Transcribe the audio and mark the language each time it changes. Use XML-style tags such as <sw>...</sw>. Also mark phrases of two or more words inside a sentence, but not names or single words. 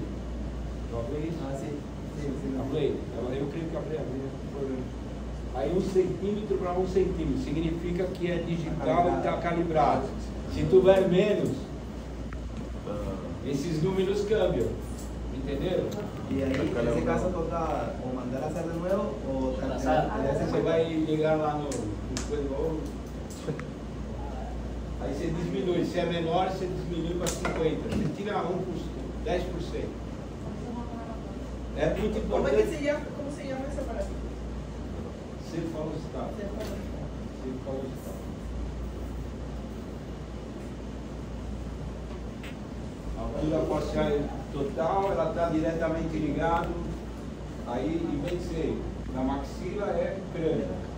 <pt>Eu falei isso? Ah, sim. Falei? Eu creio que eu falei. Aí 1 centímetro para 1 centímetro significa que é digital e está calibrado. Se tiver menos, esses números cambiam. Entenderam?</pt> <es>Y ahí, en ese caso, toca o mandar a hacer de nuevo o</es> <pt>Você vai ligar lá no aí você diminui. Se é menor, você diminui para 50%. Você tira 1%, 10%. É muito</pt> <es>¿Cómo es</es> <pt>importante.</pt> <es>que se llama ese aparato? Cefalostato.</es> <pt>A altura facial total, ela está diretamente ligada. Aí, em vez de ser na maxila, é crânio.</pt>